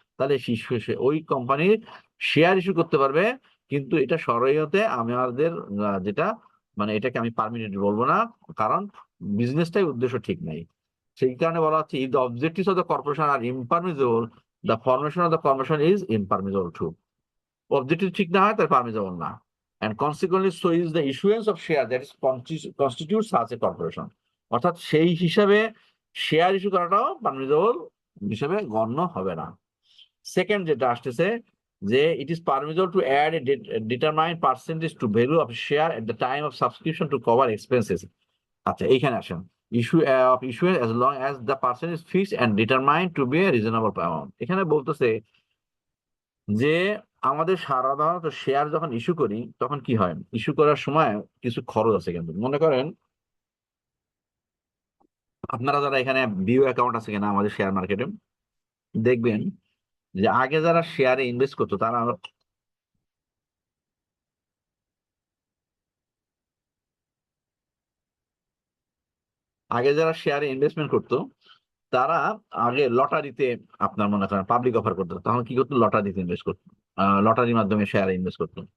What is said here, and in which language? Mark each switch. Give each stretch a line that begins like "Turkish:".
Bangla: তাহলে ওই কোম্পানির শেয়ার ইস্যু করতে পারবে, কিন্তু এটা শরিয়তে আমাদের যেটা মানে এটাকে আমি পারমিটেড বলবো না, কারণ বিজনেসটাই উদ্দেশ্য ঠিক নাই। সেই কারণে বলা হচ্ছে
English: If the objectives of the corporation are impermissible, the formation of the corporation is impermissible too.
Bangla: Objective ঠিক না হয় তার পারমিসিবল না।
English: And consequently so is the issuance of share that is constitutes such a corporation.
Bangla: অর্থাৎ সেই হিসাবে শেয়ার ইস্যু করাটাও permissible হিসেবে গণ্য হবে না।
English: second
Bangla: যেটা আসতেছে যে
English: It is permissible to add a determined percentage to value of share at the time of subscription to cover expenses.
Bangla: আচ্ছা, এইখানে আসেন
English: Issue of issuance as long as the percentage is fixed and determined to be a reasonable amount।
Bangla: এখানে বলতেছে যে আমাদের সাধারণত share যখন issue করি তখন কি হয়, ইস্যু করার সময় কিছু খরচ আছে। কিন্তু মনে করেন আপনারা যারা এখানে বিও অ্যাকাউন্ট আছে কিনা আমাদের শেয়ার মার্কেটে, দেখবেন যে আগে যারা শেয়ারে ইনভেস্ট করতো তারা আগে যারা শেয়ারে ইনভেস্টমেন্ট করতো তারা আগে লটারিতে, আপনার মনে করেন পাবলিক অফার করতো, তখন কি করতো, লটারিতে ইনভেস্ট করতো, লটারির মাধ্যমে শেয়ারে ইনভেস্ট করতো।